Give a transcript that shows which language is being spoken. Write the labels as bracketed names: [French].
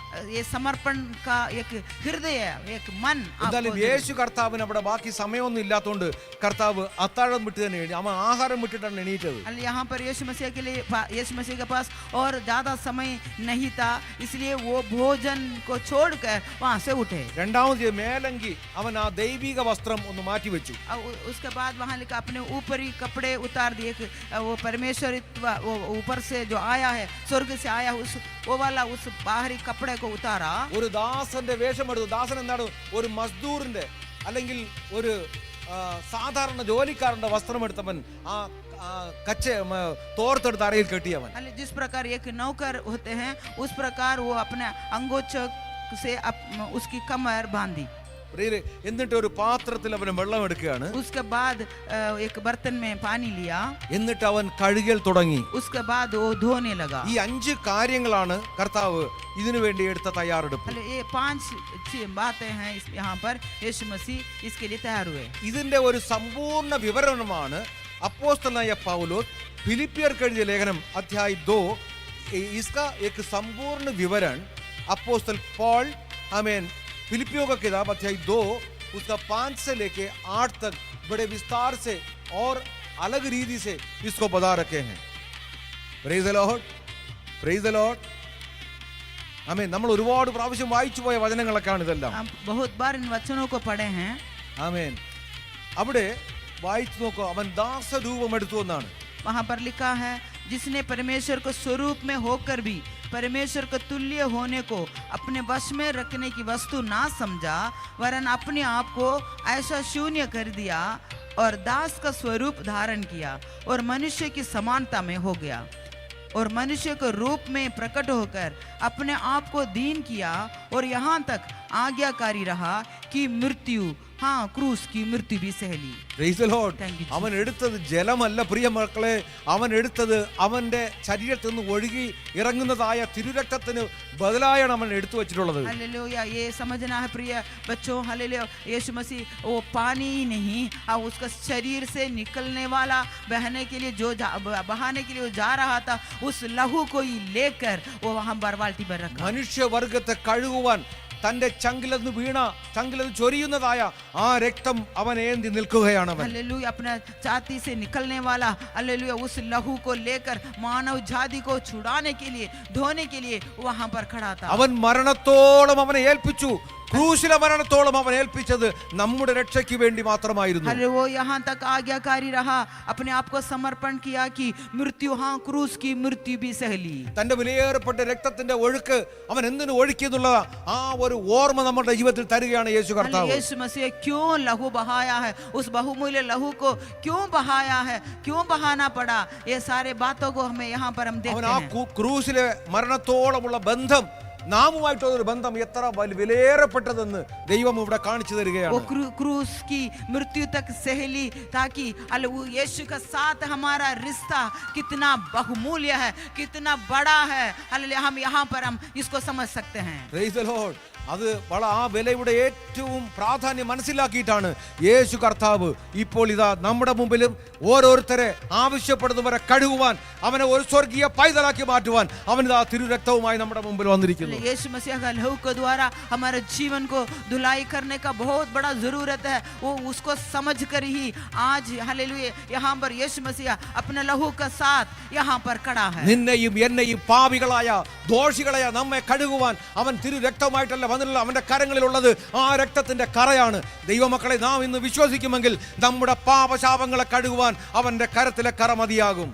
[Hindi] ये समर्पण का एक हृदय, एक मन [Malayalam] എന്തായാലും [Hindi] आपको [Malayalam] യേശു കർത്താവിന് അവിടെ ബാക്കി സമയമൊന്നും ഇല്ലാത്തതുകൊണ്ട് കർത്താവ് അത്താഴം വിട്ട് തന്നെ അവൻ ആഹാരം വിട്ടിട്ടാണ് എണീറ്റത്. [Hindi] यहाँ पर यीशु मसीह के लिए यीशु मसीह के पास और ज्यादा समय नहीं था, इसलिए वो भोजन को छोड़कर वहां से उठे. [Malayalam] രണ്ടാമത് മേലങ്കി അവൻ ആ ദൈവിക വസ്ത്രം ഒന്ന് മാറ്റി വെച്ചു. [Hindi] उसके बाद वहां लिखा अपने ऊपरी कपड़े उतार दिए. वो परमेश्वरित्व वो ऊपर से जो आया है, स्वर्ग से आया, उस वो वाला उस बाहरी कपड़े को उतारा. [Malayalam] ഒരു ദാസന്റെ വേഷമെടുത്തു. ദാസൻ എന്താണ്? ഒരു മസ്ദൂറിന്റെ അല്ലെങ്കിൽ ഒരു സാധാരണ ജോലിക്കാരന്റെ വസ്ത്രം എടുത്തവൻ ആ കച്ച തോർത്തെടുത്ത് അരയിൽ കെട്ടിയവൻ. [Hindi] जिस प्रकार एक नौकर होते हैं, उस प्रकार वो अपने अंगोछक से उसकी कमर बांधी. [Malayalam] എന്നിട്ട് ഒരു പാത്രത്തിൽ അവൻ വെള്ളം എടുക്കുകയാണ്. [Hindi] उसके बाद एक बर्तन में पानी लिया. [Malayalam] എന്നിട്ട് അവൻ കഴുകൽ തുടങ്ങി. [Hindi] उसके बाद वो धोने लगा. [Malayalam] ഈ 5 കാര്യങ്ങളാണ് കർത്താവ് ഇതിനു വേണ്ടി എടുത്ത തയ്യാറെടുപ്പ്. [Hindi] ये 5 बातें हैं यहाँ पर यीशु मसीह इसके लिए तैयार हुए. [Malayalam] ഇതിന്റെ ഒരു സമ്പൂർണ്ണ വിവരണമാണ് അപ്പോസ്തലനായ പൗലോസ് ഫിലിപ്പിയർക്ക് എഴുതിയ ലേഖനം അധ്യായം 2. [Hindi] इसका एक संपूर्ण विवरण अपोस्तल पॉल आमीन फिलिपियों का किताब अध्याय 2 उसका 5 से लेके 8 तक बड़े विस्तार से और अलग रीति से इसको बता रखे हैं. [English] Praise the lord, praise the lord. [Hindi] आमीन. [Malayalam] നമ്മൾ ഒരുപാട് പ്രാവശ്യം വായിച്ചു പോയ വചനങ്ങളൊക്കെയാണ് ഇതെല്ലാം. [Hindi] हम बहुत बार इन वचनों को पढ़े हैं. [Malayalam] ആമേൻ. അവിടെ വായിച്ചു നോക്കൂ, അവൻ ദാസരൂപം എടുത്തു എന്നാണ്. [Hindi] वहां पर लिखा है, जिसने परमेश्वर को स्वरूप में होकर भी परमेश्वर को तुल्य होने को अपने वश में रखने की वस्तु ना समझा, वरन अपने आप को ऐसा शून्य कर दिया और दास का स्वरूप धारण किया और मनुष्य की समानता में हो गया और मनुष्य के रूप में प्रकट होकर अपने आप को दीन किया और यहाँ तक आज्ञाकारी रहा कि मृत्यु, हाँ क्रूस की मृत्यु भी सह ली. [English] Praise the Lord. Thank you, [Malayalam] അവൻ എടുത്തത് ജലമല്ല പ്രിയ മക്കളെ, അവൻ എടുത്തത് അവന്റെ ശരീരത്തിൽ നിന്ന് ഒഴുകി ഇറങ്ങുന്നതായ തിരുരക്തത്തിന് ബദലായാണ് അവൻ എടുത്തു വെച്ചിട്ടുള്ളത്. [Hindi] हालेलुया. ये समझना है प्रिय बच्चों, हालेलुया. यीशु मसीह वो पानी ही नहीं, उसका शरीर से निकलने वाला बहने के लिए जो बहाने के लिए वो जा रहा था, उस लहू को ही लेकर वो वहां बाल्टी पर रखा. [Malayalam] മനുഷ്യവർഗത്തെ കഴുകുവാൻ തന്റെ ചങ്കിലെന്ന് വീണ ചങ്കിലെന്ന് ചൊരിയുന്നതായ ആ രക്തം അവൻ ഏന്തി നിൽക്കുകയാണ്. അവൻ [Hindi] हालेलुया. अपना छाती से निकलने वाला, हालेलुया, उस लहू को लेकर मानव जाति को छुड़ाने के लिए, धोने के लिए वहां पर खड़ा था. [Malayalam] അവൻ മരണത്തോളം അവനെ ഏൽപ്പിച്ചു. ക്രൂശിലെ മരണത്തോളം അവൻ ഏൽപ്പിച്ചത് നമ്മുടെ രക്ഷയ്ക്ക് വേണ്ടി മാത്രമായിരുന്നു. [Hindi] अरे वो यहाँ तक आज्ञाकारी रहा, अपने आप को समर्पण किया कि मृत्यु, हाँ क्रूस की मृत्यु भी सह ली. [Malayalam] തന്റെ വിലയേറപ്പെട്ട രക്തത്തിന്റെ ഒഴുക്ക് അവൻ എന്തിനു ഒഴുക്കിയെന്നുള്ള ആ ഒരു ഓർമ്മ നമ്മുടെ ജീവിതത്തിൽ തരികയാണ് യേശു കർത്താവ്. [Hindi] यीशु मसीह क्यों लहू बहाया है, उस बहुमूल्य लहू को क्यों बहाया है, क्यों बहाना पड़ा, ये सारे बातों को हमें यहाँ पर हम [Malayalam] അവൻ [Hindi] देखते [Malayalam] ആ [Hindi] हैं. [Malayalam] ക്രൂശിലെ മരണത്തോളമുള്ള ബന്ധം, നാമുമായിട്ടുള്ള ഒരു ബന്ധം എത്ര വിലയേറപ്പെട്ടതെന്ന് ദൈവം ഇവിടെ കാണിച്ചു [Hindi] वो [Malayalam] തരികയാണ്. [Hindi] क्रूस की मृत्यु तक सह ली, ताकि वो यीशु का साथ हमारा रिश्ता कितना बहुमूल्य है, कितना बड़ा है. हालेलुया. हम यहाँ पर हम इसको समझ सकते हैं. [English] Praise the Lord. [Malayalam] അത് ആ വിലയുടെ ഏറ്റവും പ്രാധാന്യം മനസ്സിലാക്കിയിട്ടാണ് യേശു കർത്താവ് ഇപ്പോൾ ഇതാ നമ്മുടെ മുമ്പിലും ഓരോരുത്തരെ ആവശ്യപ്പെടുന്നവരെ കഴുകുവാൻ, അവനെ ഒരു സ്വർഗീയ പൈതലാക്കി മാറ്റുവാൻ അവൻ ഇതാ തിരുരക്തവുമായി നമ്മുടെ മുമ്പിൽ വന്നിരിക്കുന്നു. [Hindi] यीशु मसीह का लहू के द्वारा हमारे जीवन को धुलाई करने का बहुत बड़ा जरूरत है. वो उसको समझ कर ही आज हालेलुया यहाँ पर यीशु मसीह अपने लहू के साथ यहाँ पर खड़ा है. [Malayalam] നിന്നെയും എന്നെയും പാപികളായ ദോഷികളായ നമ്മെ കഴുകുവാൻ അവൻ തിരുരക്തവുമായിട്ടല്ല വന്നിട്ടുള്ള അവന്റെ കരങ്ങളിലുള്ളത് ആ രക്തത്തിന്റെ കറയാണ്. ദൈവമക്കളെ, നാം ഇന്ന് വിശ്വസിക്കുമെങ്കിൽ നമ്മുടെ പാപശാപങ്ങളെ കഴുകുവാൻ അവന്റെ കരത്തിലെ കറ മതിയാകും.